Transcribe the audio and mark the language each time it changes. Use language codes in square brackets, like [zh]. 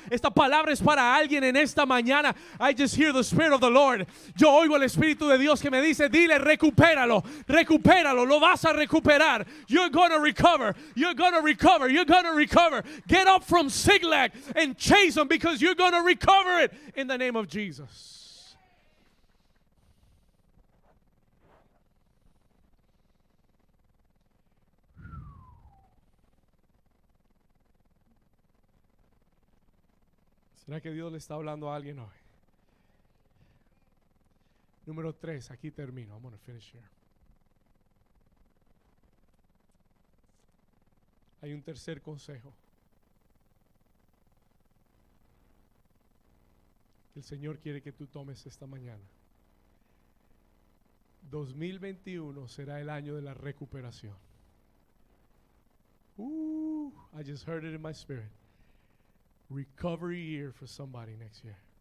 [es] Esta palabra es para alguien en esta mañana. [en] I just hear the Spirit of the Lord. [es] Yo oigo el Espíritu de Dios que me dice: dile, recupéralo, lo vas a recuperar. [en] You're gonna recover. Get up from Ziklag and chase them, because you're gonna recover it in the name of Jesus. [es] ¿Será que Dios le está hablando a alguien hoy? Número 3, aquí termino. [en] I'm going to finish here. [es] Hay un tercer consejo que el Señor quiere que tú tomes esta mañana. 2021 será el año de la recuperación. [en] I just heard it in my spirit. Recovery year for somebody next year.